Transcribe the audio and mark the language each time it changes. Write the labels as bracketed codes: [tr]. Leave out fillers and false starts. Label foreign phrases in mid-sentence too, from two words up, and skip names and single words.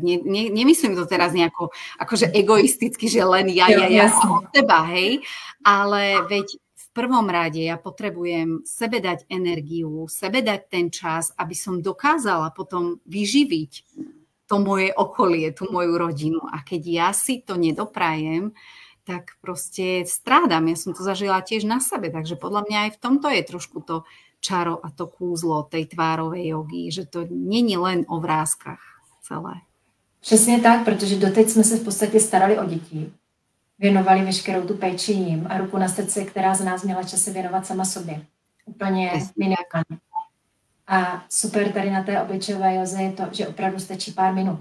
[sk] Nemyslím to teraz nejako akože egoisticky, že len ja o seba, hej, ale veď v prvom rade ja potrebujem sebe dať energiu, sebe dať ten čas, aby som dokázala potom vyživiť to moje okolie, tú moju rodinu. A keď ja si to nedoprajem, tak proste strádam. Ja som to zažila tiež na sebe, takže podľa mňa aj v tomto je trošku to čaro a to kúzlo tej tvárovej jogy, že to není len o vrázkách celé. [cs] Přesně tak, protože doteď jsme se v podstatě starali o děti. Věnovali veškerou tu péči jim a ruku na srdce, která z nás měla čas se věnovat sama sobě. Úplně minimálně. A super tady na té obličejové józe je to, že opravdu stačí pár minut.